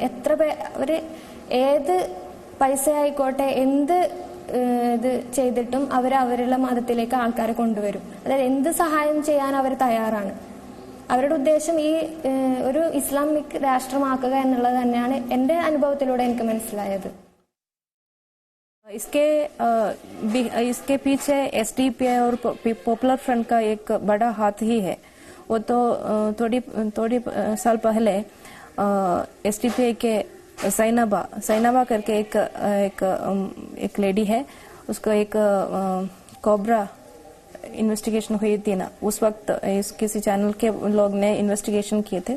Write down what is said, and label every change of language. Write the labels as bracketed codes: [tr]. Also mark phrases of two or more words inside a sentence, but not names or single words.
[ml] അവര് ഏത് പൈസ ആയിക്കോട്ടെ എന്ത് ഇത് ചെയ്തിട്ടും അവരുടെ മതത്തിലേക്ക് ആൾക്കാരെ കൊണ്ടുവരും. അതായത് എന്ത് സഹായം ചെയ്യാൻ അവർ തയ്യാറാണ്. അവരുടെ ഉദ്ദേശം ഈ ഒരു ഇസ്ലാമിക് രാഷ്ട്രമാക്കുക എന്നുള്ളത് തന്നെയാണ് എൻ്റെ അനുഭവത്തിലൂടെ എനിക്ക് മനസ്സിലായത്. [hi] इसके पीछे एसडीपीआई और पॉपुलर फ्रंट का एक बड़ा हाथ ही है. वो तो थोड़ी साल पहले एसडीपीआई के सैनाबा करके एक लेडी है, उसको एक [en] cobra investigation [hi] हुई थी ना, उस वक्त किसी चैनल के लोग ने इन्वेस्टिगेशन किए थे.